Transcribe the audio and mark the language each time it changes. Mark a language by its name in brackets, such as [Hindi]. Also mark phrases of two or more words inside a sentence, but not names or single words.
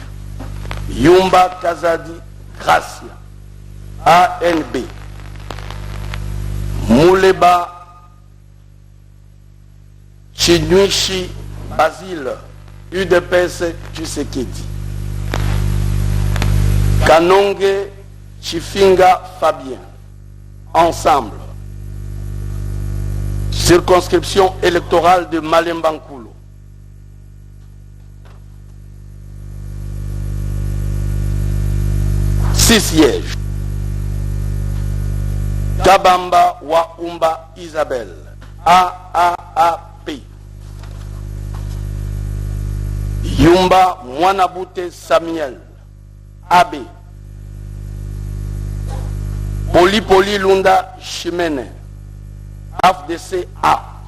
[French] Yumba Kazadi Gracia, ANB. Mouleba Chinuichi Basile, UDPS Tshisekedi. Kanonge Chifinga Fabien, Ensemble. Circonscription électorale de Malembankulo. Six sièges. Kabamba Waumba Isabelle, AAAP. Yumba Mwanabute Samuel, AB. Poli Lunda Chimene, AFDC-A.